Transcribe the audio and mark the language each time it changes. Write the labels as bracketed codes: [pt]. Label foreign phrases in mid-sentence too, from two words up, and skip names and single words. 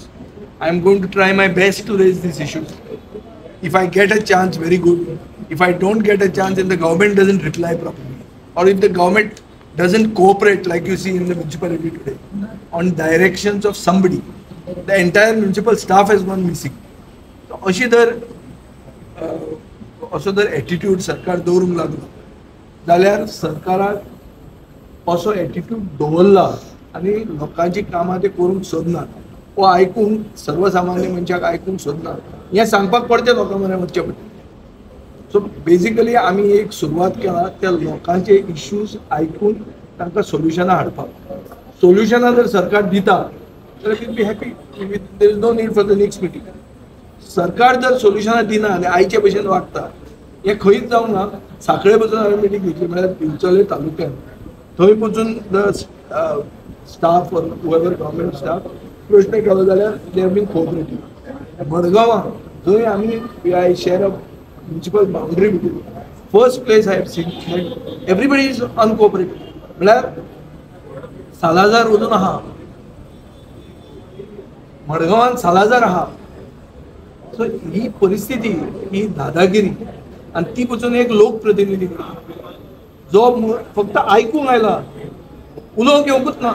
[en] I am going to try my best to raise these issues. If I get a chance, very good. If I don't get a chance and the government doesn't reply properly, or if the government doesn't cooperate like you see in the municipality today, on directions of somebody, the entire municipal staff has gone missing. [kok] So असो जर एटीट्यूड सरकार दवरूंक लागलो जाल्यार सरकाराक असो एटीट्यूड दवरला आनी लोकांची कामां ते करूंक सोदनात, वो आयकूंक सर्वसामान्य मनशाक आयकूंक सोदनात, हें सांगपाक पडचें लोकां म्हऱ्यान वचचें पडटा. [en] so basically [kok] आमी एक सुरवात केला त्या लोकांचे इश्यूज आयकून तांकां सोल्युशनां हाडपाक. सोल्युशनां जर सरकार दिता जाल्यार [en] will be happy. there is no need for the next meeting. [kok] सरकार जर सोल्युशनां दिना आनी आयचे भशेन वागता, हे खंयच जावंक ना. सांखळे पसून हांवें मिटींग घेतली म्हळ्यार पिंचोले तालुक्यांत. थंय पसून [en] the staff or whoever government staff [kok] प्रश्न केलो जाल्यार [en] they have been cooperative. [kok] मडगांवां थंय आमी [en] I share a municipal boundary between. first place I have seen that everybody is uncooperative. [kok] म्हळ्यार सालाजार अजून आहा, मडगांवांत सालाजार आहा. सो ही परिस्थिती, ही दादागिरी, आणि ती पसून एक लोकप्रतिनिधी जो फक्त आयकूंक आयला, उलोवंक येवंकूच ना.